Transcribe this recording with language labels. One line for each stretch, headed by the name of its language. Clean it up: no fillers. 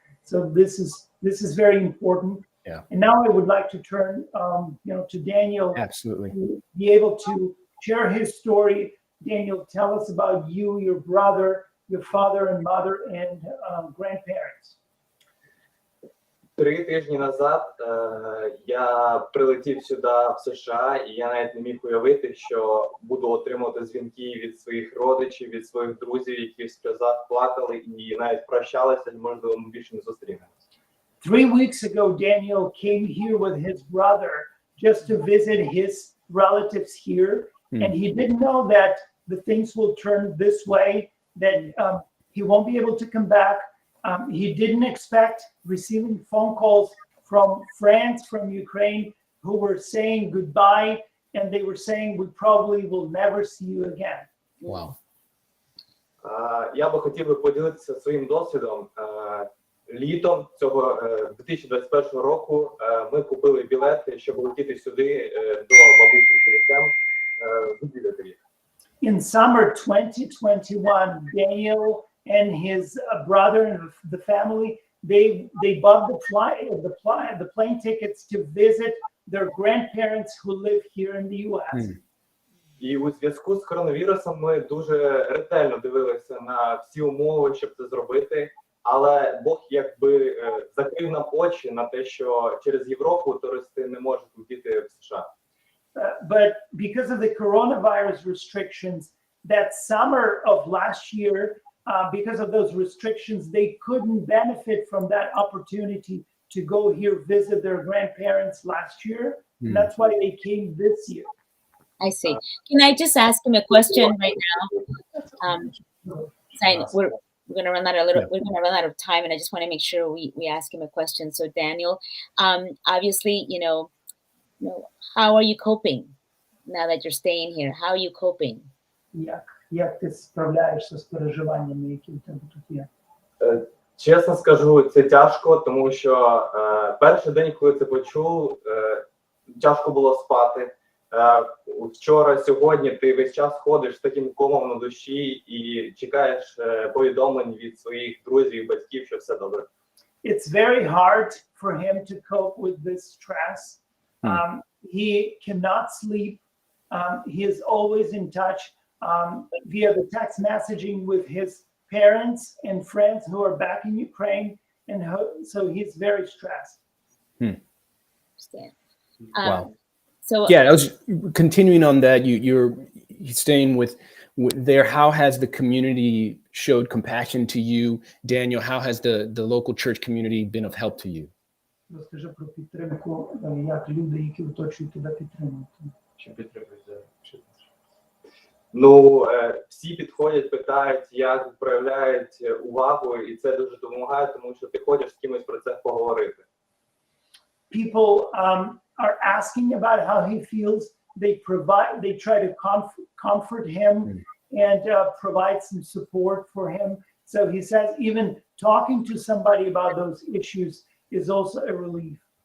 English: So this is very important. Yeah. And now I would like to turn, to Daniel. Absolutely. To be able to share his story. Daniel, tell us about you, your brother, your father and mother, and grandparents.
Ukrainian: 3 тижні назад я прилетів сюди, в США, і я навіть не міг уявити, що буду отримувати дзвінки від своїх родичів, від своїх друзів, які в сльозах плакали і навіть прощалися, можливо, ми більше не зустрінемося.
English: 3 weeks ago, Daniel came here with his brother just to visit his relatives here, and he didn't know that the things will turn this way, that he won't be able to come back. He didn't expect receiving phone calls from France, from Ukraine, who were saying goodbye, and they were saying, we probably will never see you again. Wow.
Ukrainian: Я би хотів поділитися своїм досвідом. Літом цього 2021 року ми купили білети, щоб летіти сюди до бабусі Філіпем відвідати їх.
English: In summer 2021, Daniel and his brother and the family, they bought the plane tickets to visit their grandparents who live here in the U.S.
Ukrainian: І у зв'язку з коронавірусом ми дуже ретельно дивилися на всі умови, щоб це зробити. Але Бог якби закрив нам очі на те, що через Європу туристи не можуть летіти в США.
English: But because of the coronavirus restrictions, that summer of last year, because of those restrictions, they couldn't benefit from that opportunity to go here visit their grandparents last year. And that's why they came this year. I see. Can I just ask him a question right now? We're going to run out of time, and I just want to make sure we ask him a question. So Daniel, obviously, how are you coping now that you're staying here? How are you coping?
Ukrainian: Як ти справляєшся з переживаннями, які в тебе тут є? Чесно скажу, це тяжко, тому що перший день, коли це почув, тяжко було спати. Вчора, сьогодні ти весь час ходиш з таким комом на душі і чекаєш повідомлень від своїх друзів, батьків, що все добре.
English: It's very hard for him to cope with this stress. He cannot sleep. He is always in touch via the text messaging with his parents and friends who are back in Ukraine, and so he's very stressed. Wow. So yeah, I was continuing on that. You're staying with there. How has the community showed compassion to you, Daniel? How has the local church community been of help to you?
Ukrainian: Розкажи про підтримку, як люди, які оточують тебе, підтримують. Що підтримують? Ну, всі підходять, питають, як проявляють увагу, і це дуже допомагає, тому що ти хочеш з кимось про це поговорити.
English: People are asking about how he feels. They try to comfort him and provide some support for him. So he says even talking to somebody about those issues is also a relief.